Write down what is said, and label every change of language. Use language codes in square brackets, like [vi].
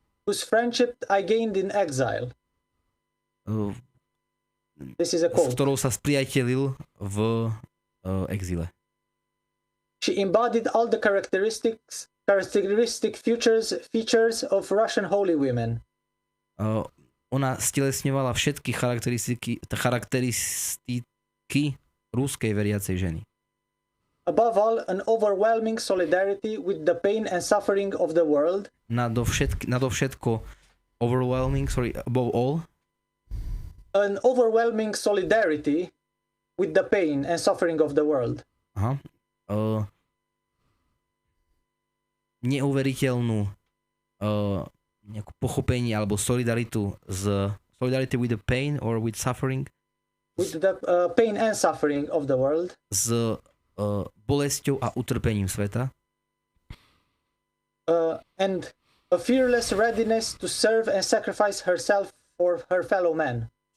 [en] Whose friendship I gained in exile. This is a quote. [sk] S ktorou sa spriatelil v exile. [en] She embodied all the characteristic features of Russian holy women. [sk] Ona stelesňovala všetky charakteristiky ruskej veriacej ženy. [en] Above all, an overwhelming solidarity with the pain and suffering of the world. [sk] Nadovšetko [en] above all. An overwhelming solidarity with the pain and suffering of the world. [sk] Neuveriteľnú nejakú pochopenie alebo [en] solidarity with the pain or with suffering. With the pain and suffering of the world. [sk] S bolesťou a utrpením sveta. [en] And a fearless readiness to serve and sacrifice herself for her fellow men.